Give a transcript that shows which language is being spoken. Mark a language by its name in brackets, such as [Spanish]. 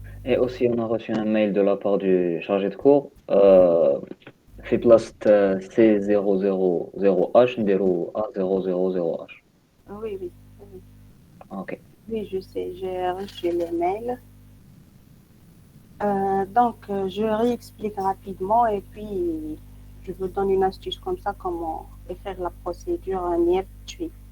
[French] et aussi on a reçu un mail de la part du chargé de cours. [Arabic] في بلاصة C000H نديرو A000H. [French] Oui. Ok. Oui, je sais, j'ai reçu les mails. Donc, je réexplique rapidement et puis je vous donne une astuce comme ça, comment faire la procédure NIEP-TUI.